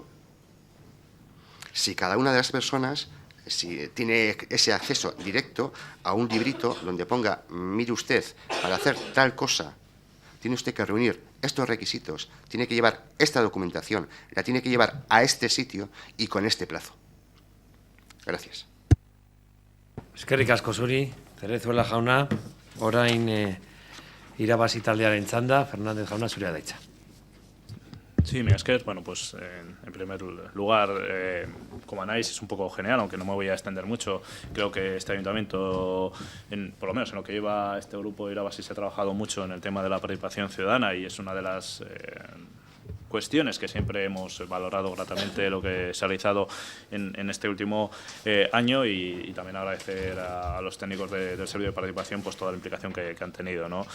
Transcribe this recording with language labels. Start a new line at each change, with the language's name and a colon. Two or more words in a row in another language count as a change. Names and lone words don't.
Spanish: Si cada una de las personas tiene ese acceso directo a un librito donde ponga, mire usted, para hacer tal cosa, tiene usted que reunir estos requisitos, tiene que llevar esta documentación, la tiene que llevar a este sitio y con este plazo. Gracias.
Basque: Eskerrik asko zuri, Cerezuela jauna, orain irabazi taldearen txanda, Fernández jauna zurea da hitza.
Spanish: Sí, mira, es que, bueno, pues en primer lugar, como análisis es un poco general, aunque no me voy a extender mucho, creo que este ayuntamiento, por lo menos en lo que lleva este grupo de Irabasi, se ha trabajado mucho en el tema de la participación ciudadana y es una de las cuestiones que siempre hemos valorado gratamente lo que se ha realizado en este último año y también agradecer a los técnicos del Servicio de Participación pues toda la implicación que han tenido, ¿no?